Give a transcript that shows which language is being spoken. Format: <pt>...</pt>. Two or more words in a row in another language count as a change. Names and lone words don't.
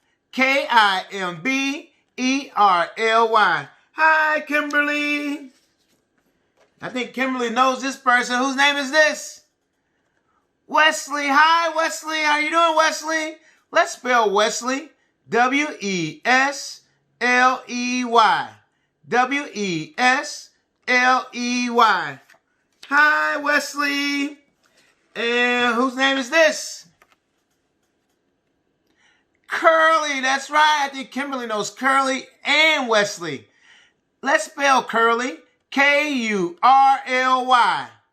<en>K-I-M-B-E-R-L-Y. Hi, Kimberly. I think Kimberly knows this person. Whose name is this? Wesley. Hi, Wesley. How you doing, Wesley? Let's spell Wesley. W-E-S-L-E-Y. W-E-S-L-E-Y. Hi, Wesley. And whose name is this? Curly. That's right. I think Kimberly knows Curly and Wesley. Let's spell Curly. K-U-R-L-Y.</en>